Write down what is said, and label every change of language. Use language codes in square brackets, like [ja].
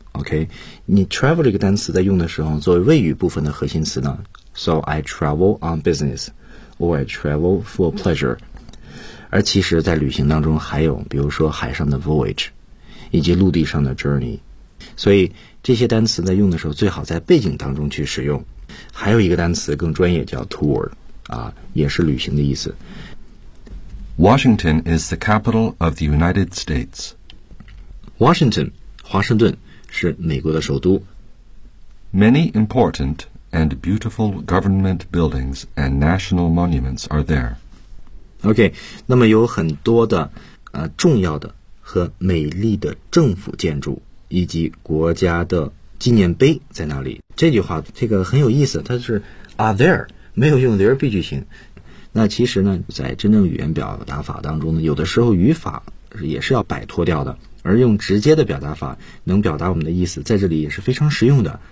[zh] OK， 你 travel 这个单词在用的时候作为谓语部分的核心词呢， [en] so I travel on business or I travel for pleasure。 [zh] 而其实在旅行当中还有比如说海上的 voyage 以及陆地上的 journey， 所以这些单词在用的时候最好在背景当中去使用。还有一个单词更专业叫 tour 啊，也是旅行的意思。 [en] Washington is the capital of the United States. [zh] Washington 华盛顿是美国的首都。 [en] Many important and beautiful government buildings and national monuments are there. [zh] OK， 那么有很多的重要的和美丽的政府建筑以及国家的纪念碑在那里。这句话这个很有意思，它是 are there， 没有用 there be 句型。那其实呢在真正语言表达法当中呢，有的时候语法也是要摆脱掉的，而用直接的表达法能表达我们的意思，在这里也是非常实用的。